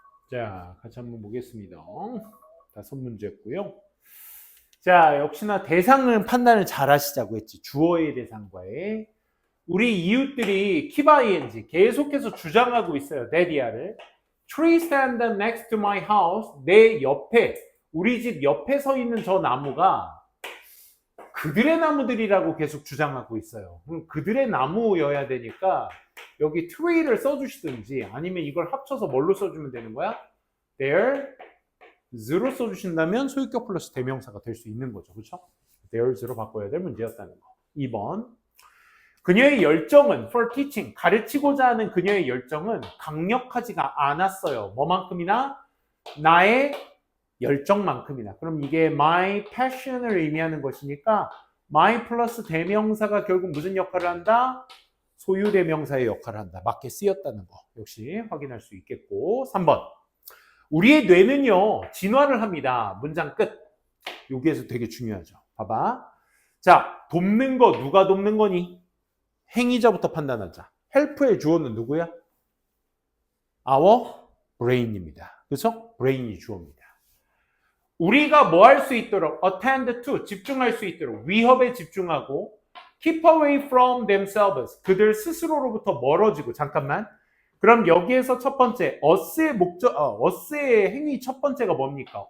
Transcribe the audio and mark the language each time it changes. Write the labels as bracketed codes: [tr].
[ko] 자, 같이 한번 보겠습니다. 5문제였고요. 자, 역시나 대상은 판단을 잘 하시자고 했지. 주어의 대상과의. 우리 이웃들이 keep ing 계속해서 주장하고 있어요. 데디아를. [en] Tree stand next to my house. [ko] 내 옆에, 우리 집 옆에 서 있는 저 나무가 그들의 나무들이라고 계속 주장하고 있어요. 그럼 그들의 나무여야 되니까 여기 tree를 써주시든지 아니면 이걸 합쳐서 뭘로 써주면 되는 거야? theirs로 써주신다면 소유격 플러스 대명사가 될 수 있는 거죠. 그렇죠? theirs로 바꿔야 될 문제였다는 거. 2번. 그녀의 열정은 for teaching, 가르치고자 하는 그녀의 열정은 강력하지가 않았어요. 뭐만큼이나? 나의 열정만큼이나. 그럼 이게 my passion을 의미하는 것이니까 my 플러스 대명사가 결국 무슨 역할을 한다? 소유 대명사의 역할을 한다. 맞게 쓰였다는 거 역시 확인할 수 있겠고. 3번. 우리의 뇌는요 진화를 합니다. 문장 끝. 여기에서 되게 중요하죠. 봐봐. 자, 돕는 거 누가 돕는 거니? 행위자부터 판단하자. help의 주어는 누구야? our brain입니다. 그렇죠? brain이 주어입니다. 우리가 뭐 할 수 있도록 attend to, 집중할 수 있도록 위협에 집중하고 keep away from themselves, 그들 스스로로부터 멀어지고. 잠깐만, 그럼 여기에서 첫 번째 어스의 행위 첫 번째가 뭡니까?